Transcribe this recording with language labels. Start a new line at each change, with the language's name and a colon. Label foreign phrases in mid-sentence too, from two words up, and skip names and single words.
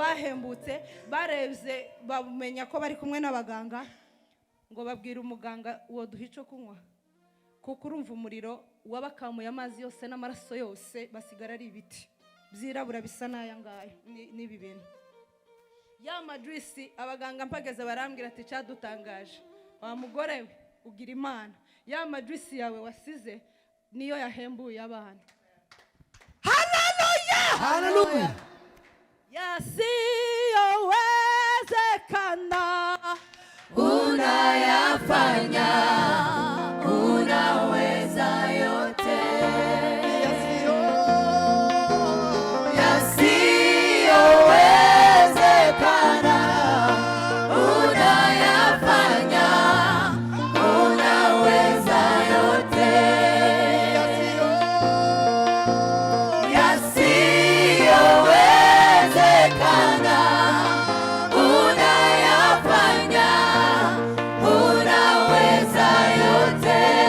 Kinyarwanda: bahembutse barevye bamenya ko bari kumwe n'abaganga ngo babwira umuganga uwo duhico kunywa kuko urumva umuriro wabakamuye amazi yose n'amaraso yose basigara ari ibiti byirabura bisa naya ngayo nibi bintu ya majuice abaganga mpageze barambwira ati cyadutangaje wa mugore we ugira Imana ya majuice yawe wasize niyo yahembuye abana.
Swahili: Hallelujah Hallelujah yasiyowezekana unayafanya unaweza yote yasiyowezekana unayafanya unaweza yote yasiyowezekana unayafanya unaweza yote.